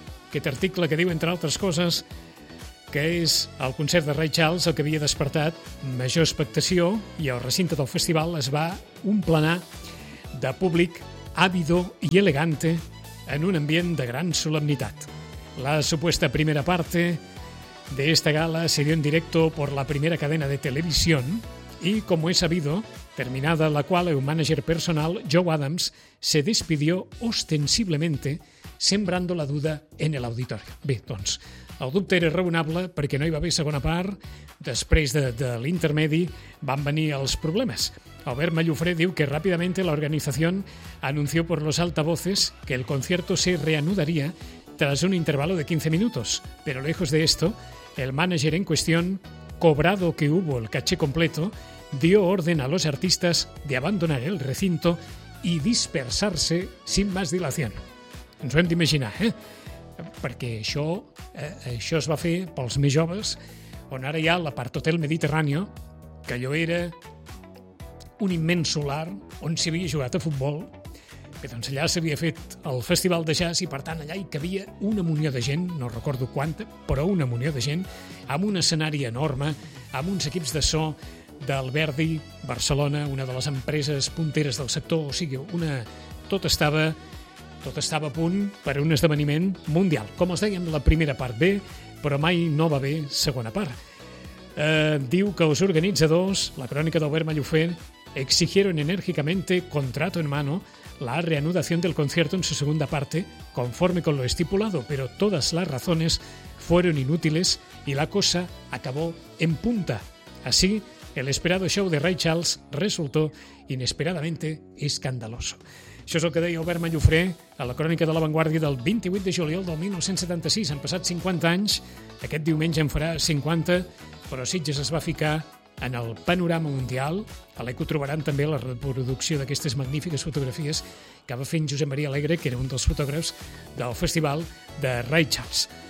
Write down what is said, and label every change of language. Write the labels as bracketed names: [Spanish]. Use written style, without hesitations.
[Catalan] Aquest article que diu, entre altres coses, que és el concert de Ray Charles el que havia despertat major expectació i el recinte del festival es va omplenar de públic [Spanish] ávido y elegante [Catalan] en un ambient de gran solemnitat. [Spanish] La supuesta primera parte de esta gala se dio en directo por la primera cadena de televisión y, como es sabido, terminada la cual el manager personal, Joe Adams, se despidió ostensiblemente sembrando la duda en el auditorio. [Catalan] Bé, doncs, el dubte era raonable perquè no hi va haver segona part. Després de l'intermedi van venir els problemes. Albert Mallofré diu que [Spanish] ràpidamente la organización anunció por los altavoces que el concierto se reanudaría tras un intervalo de 15 minutos. Pero lejos de esto, el manager en cuestión, cobrado que hubo el caché completo, dio orden a los artistas de abandonar el recinto y dispersarse sin más dilación. [Catalan] Ens ho hem d'imaginar, eh? Perquè això es va fer pels més joves, on ara hi ha l'apart hotel Mediterrani, que allò era un immens solar on s'havia jugat a futbol. Bé, doncs allà s'havia fet el festival de jazz i, per tant, allà hi cabia una munió de gent, no recordo quanta, però una munió de gent, amb un escenari enorme, amb uns equips de so del Verdi, Barcelona, una de les empreses punteres del sector, o sigui, tot estava a punt per un esdeveniment mundial. Com els dèiem, la primera part bé, però mai no va bé segona part. Diu que els organitzadors, la crònica d'Albert Mallofé, [Spanish] exigieron enérgicamente contrato en mano la reanudación del concierto en su segunda parte, conforme con lo estipulado, pero todas las razones fueron inútiles y la cosa acabó en punta. Así, el esperado show de Ray Charles resultó inesperadamente escandaloso. [Catalan] Això és el que deia Albert Mallofré a la crònica de La Vanguardia del 28 de juliol del 1976. Han passat 50 anys, aquest diumenge en farà 50, però Sitges es va ficar en el panorama mundial. A l'Eco trobaran també la reproducció d'aquestes magnífiques fotografies que va fent Josep Maria Alegre, que era un dels fotògrafs del festival de Ray Charles.